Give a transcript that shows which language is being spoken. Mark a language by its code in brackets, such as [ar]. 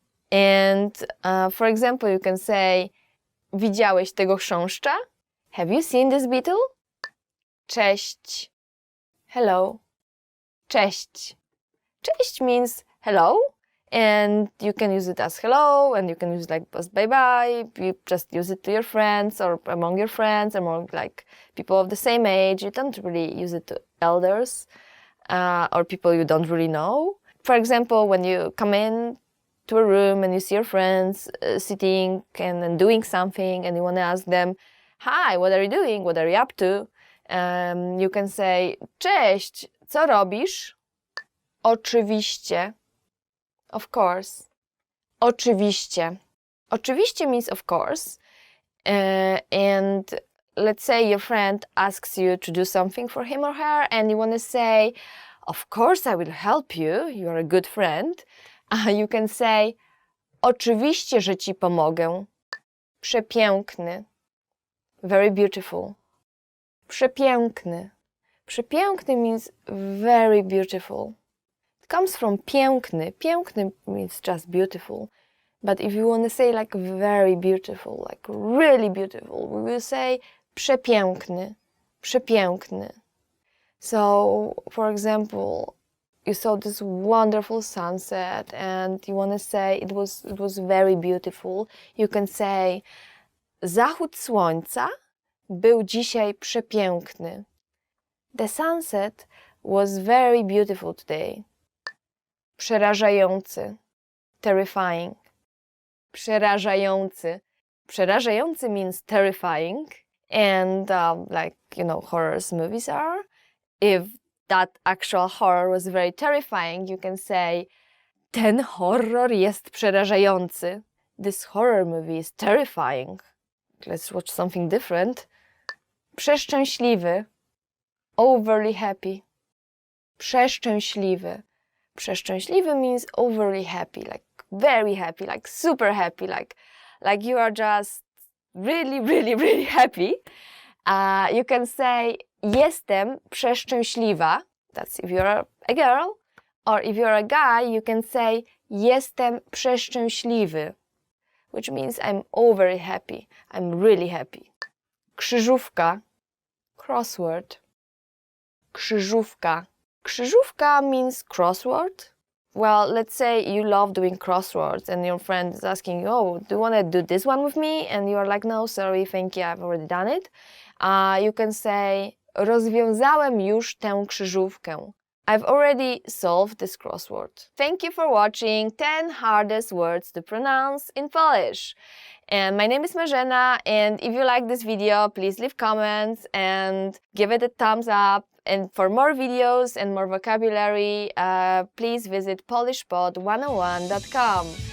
[en] And for example, you can say, [pl] widziałeś tego chrząszcza? [en] Have you seen this beetle? [pl] Cześć. [en] Hello. [pl] Cześć. [en] Cześć means hello. And you can use it as hello, and you can use it like as bye-bye. You just use it to your friends or among your friends, among like people of the same age. You don't really use it to elders or people you don't really know. For example, when you come in to a room and you see your friends sitting and doing something and you want to ask them, hi, what are you doing? What are you up to? You can say, [pl] cześć, co robisz? Oczywiście. [en] Of course. [pl] Oczywiście. [en] Oczywiście means of course. And let's say your friend asks you to do something for him or her and you want to say, of course I will help you. You are a good friend. You can say, [pl] oczywiście, że ci pomogę. Przepiękny. [en] Very beautiful. [pl] Przepiękny. [en] Przepiękny means very beautiful. Comes from piękny. Piękny means just beautiful. But if you want to say like very beautiful, like really beautiful, we will say przepiękny. Przepiękny. So, for example, you saw this wonderful sunset and you want to say it was very beautiful. You can say [pl] zachód słońca był dzisiaj przepiękny. [en] The sunset was very beautiful today. [pl] Przerażający. [en] Terrifying. [pl] Przerażający. [en] Przerażający means terrifying. And horror movies are. If that actual horror was very terrifying, you can say, [pl] ten horror jest przerażający. [en] This horror movie is terrifying. Let's watch something different. Przeszczęśliwy. Overly happy. Przeszczęśliwy. Przeszczęśliwy means overly happy, like very happy, like super happy, like you are just really, really, really happy. You can say [pl] jestem przeszczęśliwa. [en] That's if you're a girl. Or if you're a guy, you can say [pl] jestem przeszczęśliwy, [en] which means I'm overly happy. I'm really happy. Krzyżówka. Crossword. Krzyżówka. Krzyżówka means crossword. Well, let's say you love doing crosswords and your friend is asking you, oh, do you want to do this one with me? And you are like, no, sorry, thank you, I've already done it. You can say, [pl] rozwiązałem już tę krzyżówkę. [en] I've already solved this crossword. Thank you for watching 10 hardest words to pronounce in Polish. And my name is Marzena, and if you like this video, please leave comments and give it a thumbs up. And for more videos and more vocabulary, please visit polishpod101.com.